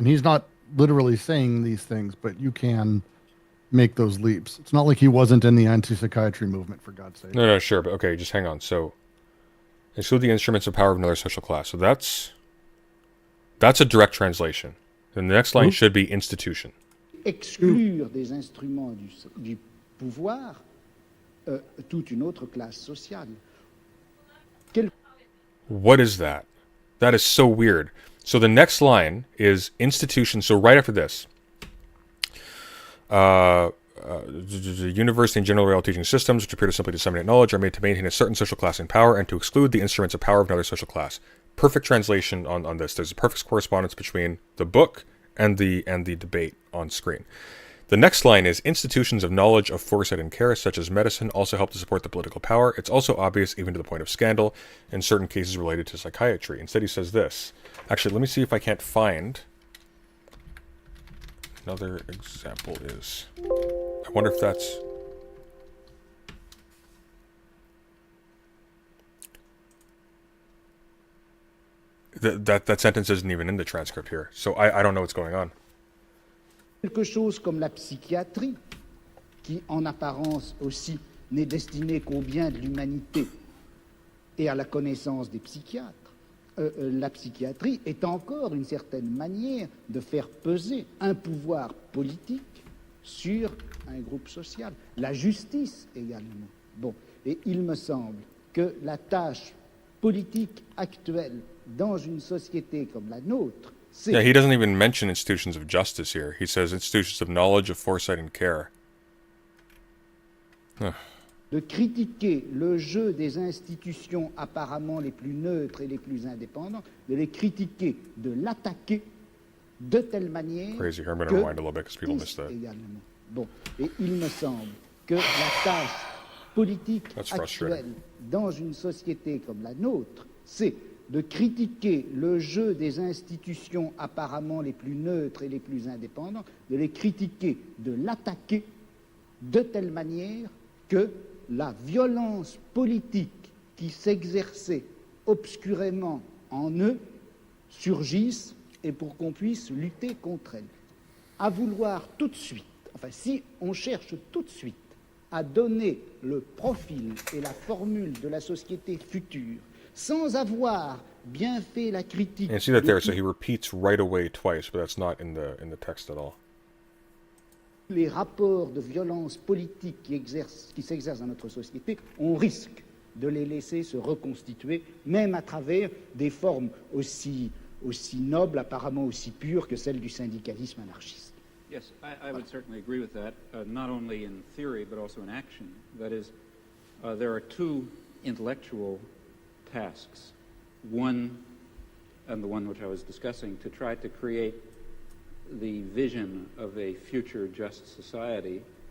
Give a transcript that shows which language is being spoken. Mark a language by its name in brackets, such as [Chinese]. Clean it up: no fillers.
[English] And he's not literally saying these things, but you can make those leaps. It's not like he wasn't in the anti-psychiatry movement, for God's sake. No, sure. But okay, just hang on. So, exclude the instruments of power of another social class. So that's a direct translation. Then the next line should be institution. [French] Exclure des instruments du pouvoir toute une autre classe sociale. [English] What is that? That is so weird. So the next line is institution. So right after this, the university and general reality teaching systems, which appear to simply disseminate knowledge, are made to maintain a certain social class in power and to exclude the instruments of power of another social class. Perfect translation on this. There's a perfect correspondence between the book and the debate on screen. The next line is institutions of knowledge, of foresight and care, such as medicine, also help to support the political power. It's also obvious, even to the point of scandal, in certain cases related to psychiatry. Instead, he says this. Actually, let me see if I can't find. Another example is. I wonder if that's. That sentence isn't even in the transcript here, so I don't know what's going on. [French] Quelque chose comme la psychiatrie, qui en apparence aussi n'est destinée qu'au bien de l'humanité et à la connaissance des psychiatres. La psychiatrie est encore une certaine manière de faire peser un pouvoir politique sur un groupe social. La justice également. Bon, et il me semble que la tâche politique actuelle dans une société comme la nôtre, [English] yeah, he doesn't even mention institutions of justice here. He says institutions of knowledge, of foresight and care. [French] De critiquer le jeu des institutions apparemment les plus neutres et les plus indépendantes, de les critiquer, de l'attaquer de telle manière [English] Crazy. I'm going to rewind a little bit because people missed that. [French] Également. Bon, et il me semble que la tâche politique actuelle dans une société comme la nôtre, c'est de critiquer le jeu des institutions apparemment les plus neutres et les plus indépendantes, de les critiquer, de l'attaquer de telle manière que la violence politique qui s'exerçait obscurément en eux surgisse et pour qu'on puisse lutter contre elle. À vouloir tout de suite, enfin si on cherche tout de suite à donner le profil et la formule de la société future sans avoir bien fait la critique. [English] And you see that there, so he repeats right away twice, but that's not in the text at all. [French] Les rapports de violence politique qui s'exercent dans notre société, on risque de les laisser se reconstituer, même à travers des formes aussi nobles, apparemment aussi pures que celles du syndicalisme anarchiste. [English] Yes, I would certainly agree with that, not only in theory but also in action. That is, there are two intellectual tasks. One, and the one which I was discussing, to try to create the vision of a future just society.